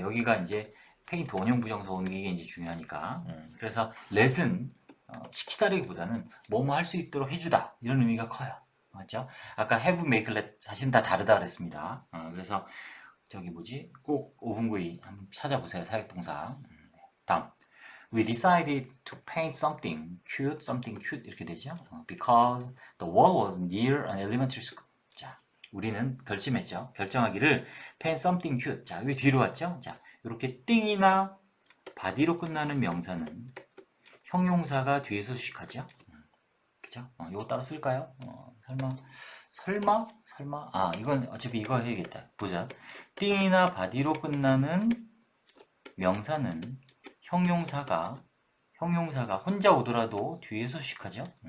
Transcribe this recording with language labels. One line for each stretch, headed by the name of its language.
Korean: 여기가 이제 페인트 원형부정사 오는 게 이제 중요하니까. 그래서 let은 시키다라기보다는 뭐뭐 할 수 있도록 해주다 이런 의미가 커요. 맞죠? 아까 have, make, let 사실은 다 다르다 그랬습니다. 그래서 저기 뭐지? 꼭 5분 구이 한번 찾아보세요. 사역동사. 다음.
English: We decided to paint something cute
Korean: 이렇게 되죠.
English: Because the wall was near an elementary school.
Korean: 자, 우리는 결심했죠. 결정하기를
English: paint something cute.
Korean: 자, 여기 뒤로 왔죠. 자, 이렇게 띵이나 body로 끝나는 명사는 형용사가 뒤에서 수식하죠. 그죠? 이거 따로 쓸까요? 설마? 이건 어차피 이거 해야겠다. 보자. 띵이나 body로 끝나는 명사는 형용사가 혼자 오더라도 뒤에서 수식하죠.